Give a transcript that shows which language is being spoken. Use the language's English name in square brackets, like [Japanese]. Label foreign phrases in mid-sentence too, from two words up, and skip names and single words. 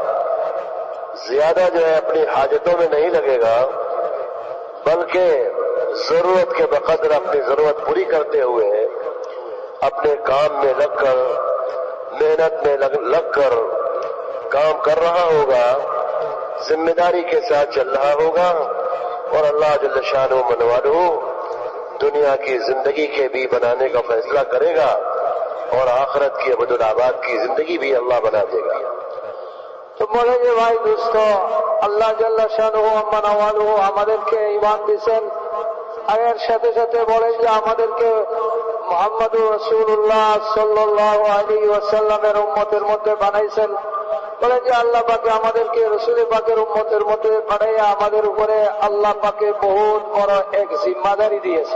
[Urdu] جو ہے اپنی حاجتوں میں نہیں لگے گا، بلکہ ضرورت کے بقدر اپنی ضرورت پوری کرتے ہوئے اپنے کام میں لگ کر، محنت میں لگ کر کام کر رہا ہوگا، ذمہ داری کے ساتھ چل رہا ہوگا، اور اللہ [Arabic] جل شانہ منوالہ [Urdu] دنیا کی زندگی کے بھی بنانے کا فیصلہ کرے گا اور آخرت کی ابدالآباد کی زندگی بھی اللہ بنا دے گا. [Bangla] তো বলে যে ভাই দোস্ত, [Arabic] الله جل شأنه عم نواله [Bangla] আমাদেরকে ঈমান দিয়েছেন, আর এর সাথে সাথে বলেন যে আমাদেরকে [Arabic] محمد رسول الله صلى الله عليه وسلم [Bangla] উম্মতের মধ্যে বানাইছেন. বলেন যে আল্লাহ পাকে আমাদেরকে রাসূল পাকের উম্মতের মধ্যে বানাইয়া আমাদের উপরে আল্লাহ পাকে বহুত বড় এক জিম্মাদারি দিয়েছে.